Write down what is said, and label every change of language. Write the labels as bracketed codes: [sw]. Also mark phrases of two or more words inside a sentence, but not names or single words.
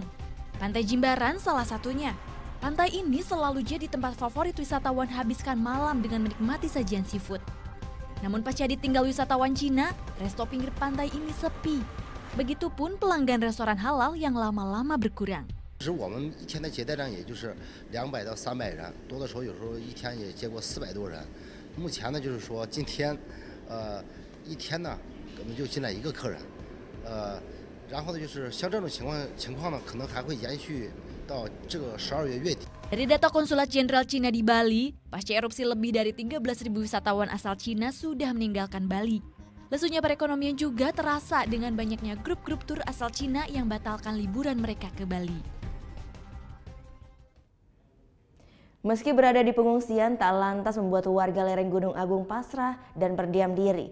[id] Pantai Jimbaran salah satunya. Pantai ini selalu jadi tempat favorit wisatawan habiskan malam dengan menikmati sajian seafood. Namun pasca ditinggal wisatawan Cina, resto pinggir pantai ini sepi. Begitupun pelanggan restoran halal yang lama-lama berkurang. [zh] 我们一天的接待量也就是200到300人，多的时候有时候一天也接过400多人。目前呢，就是说今天，一天呢。可能就进来1个客人，然后呢，就是像这种情况呢，可能还会延续到这个12月月底。 [id] Dari data Konsulat Jenderal Cina di Bali, pasca erupsi lebih dari 13.000 wisatawan asal Cina sudah meninggalkan Bali. Lesunya perekonomian juga terasa dengan banyaknya grup-grup tur asal Cina yang batalkan liburan mereka ke Bali. Meski berada di pengungsian, tak lantas membuat warga lereng Gunung Agung pasrah dan berdiam diri.